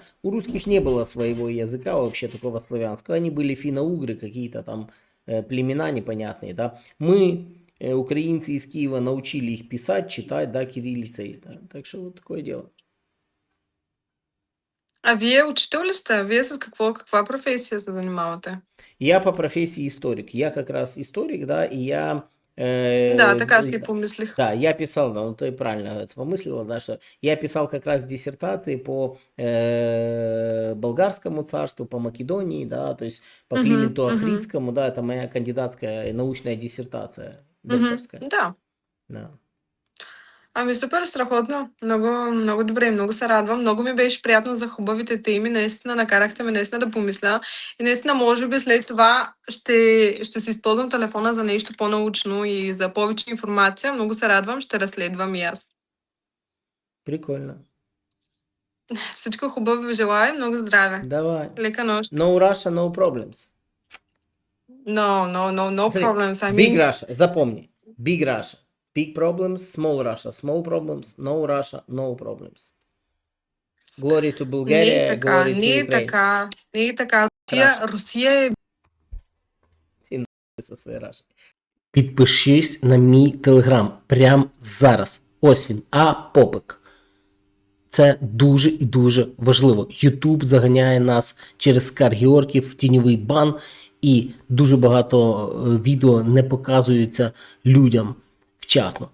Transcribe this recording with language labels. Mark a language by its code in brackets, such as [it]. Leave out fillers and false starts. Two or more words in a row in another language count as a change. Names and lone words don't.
[ru] У русских не было своего языка вообще такого славянского. Они были финно-угры, какие-то там племена непонятные. Да? Мы, украинцы из Киева, научили их писать, читать, да, кириллицей. Да? Так что вот такое дело. [bg] А вие учител ли сте? Вие с каква професия се занимавате? [ru] Я по профессии историк. Я как раз историк, да, и я... [bg] Да, така си помислих. [ru] Да, я писал, да, ну ты правильно это помыслила, да, что я писал как раз диссертации по болгарскому царству, по Македонии, да, то есть по Клименту Охридскому, да, это моя кандидатская научная диссертация, докторская. [bg] Да. Да. Ами супер, страхотно. Много, много добре, много се радвам. Много ми беше приятно за хубавите теми. Наистина накарахте ме наистина да помисля. И наистина, може би след това ще си използвам телефона за нещо по-научно и за повече информация. Много се радвам, ще разследвам и аз. [ru] Прикольно. [bg] Всичко хубаво ви желая, много здраве. [ru] Давай. [bg] Лека нощ. [en] No Russia, no problems. No Смотри, problems. I Big mean... Russia, запомни. Big Russia. Big problems, small Russia. Small problems, no Russia, no problems. Glory to Bulgaria, glory to Ukraine. [bg] Не е така. Русия е... [uk] Со своєї Раші. Підпишись на мій телеграм прямо зараз. Ось він, Попик. Це дуже і дуже важливо. Ютуб заганяє нас через скарги орків в тіньовий бан, і дуже багато відео не показуються людям вчасно.